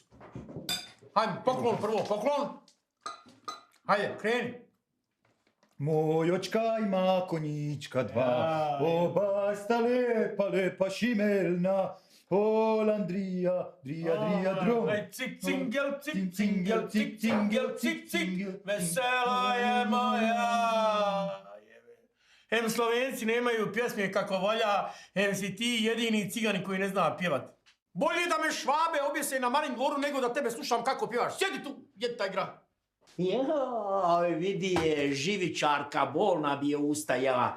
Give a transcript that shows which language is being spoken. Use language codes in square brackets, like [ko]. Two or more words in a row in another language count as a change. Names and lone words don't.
[bs] Hajde, poklon prvo, poklon. Hajde, kreni. [sl] Moj očka ima konjička dva, oba sta lepa šimelna. Holandrija, drija, drom. Aj, cik, cingel, cik, cingel, cik, cingel, cik, cik, vesela je moja. [bs] Em Slovenci nemaju pjesme kako valja, em si ti jedini cigani koji ne zna pjevat. Bolje da me Švabe objese na Marin dvoru nego da tebe slušam kako pjevaš. Sjedi tu, jedi taj grah. Joj, vidi je, živičarka, bolna bi je ustajala.